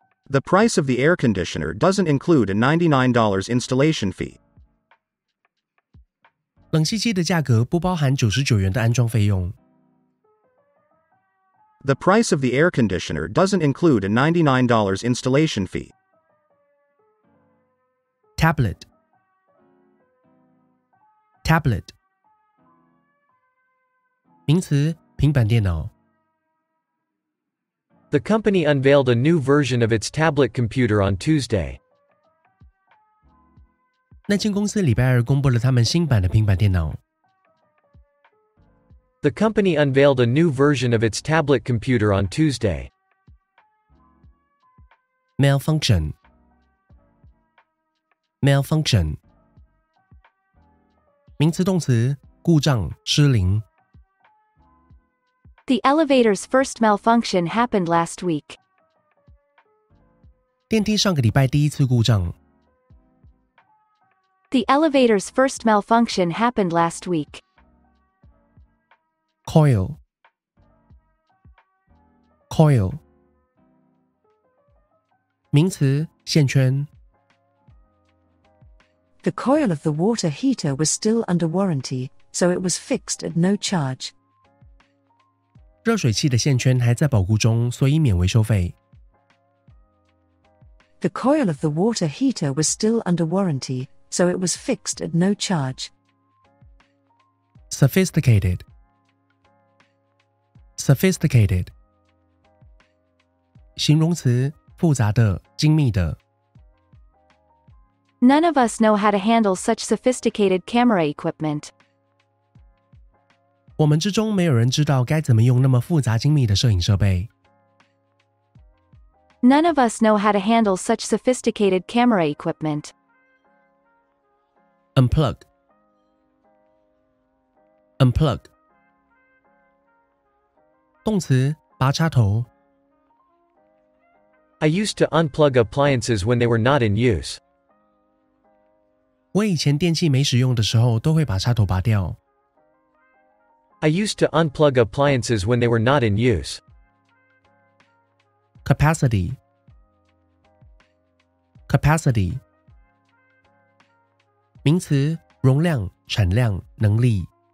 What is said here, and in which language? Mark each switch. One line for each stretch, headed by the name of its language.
English: The price of the air conditioner doesn't include a $99 installation fee.
Chinese: 冷气机的价格不包含99元的安装费用。
English: The price of the air conditioner doesn't include a $99 installation fee. Tablet. Tablet.
Chinese: 名词，平板电脑。
English: The company unveiled a new version of its tablet computer on Tuesday.
Chinese: 那间公司礼拜二公布了他们新版的平板电脑。
English: The company unveiled a new version of its tablet computer on Tuesday. Malfunction. Malfunction.
Chinese: 名词动词，故障、失灵。
English: The elevator's first malfunction happened last week.
Chinese: 电梯上个礼拜第一次故障。
English: The elevator's first malfunction happened last week. Coil. Coil.
Chinese: 名词，线圈。
English: The coil of the water heater was still under warranty, so it was fixed at no charge.
Chinese: 热水器的线圈还在保固中，所以免维修费。
English: The coil of the water heater was still under warranty, so it was fixed at no charge. Sophisticated. Sophisticated.
Chinese: 形容词，复杂的、精密的。
English: None of us know how to handle such sophisticated camera equipment.
Chinese: 我们之中没有人知道该怎么用那么复杂精密的摄影设备。
English: None of us know how to handle such sophisticated camera equipment. Unplug. Unplug.
Chinese: 动词，拔插头。
English: I used to unplug appliances when they were not in use.
Chinese: 我以前电器没使用的时候，都会把插头拔掉。
English: I used to unplug appliances when they were not in use. Capacity. Capacity.
Chinese: 名词，容量、产量、能力。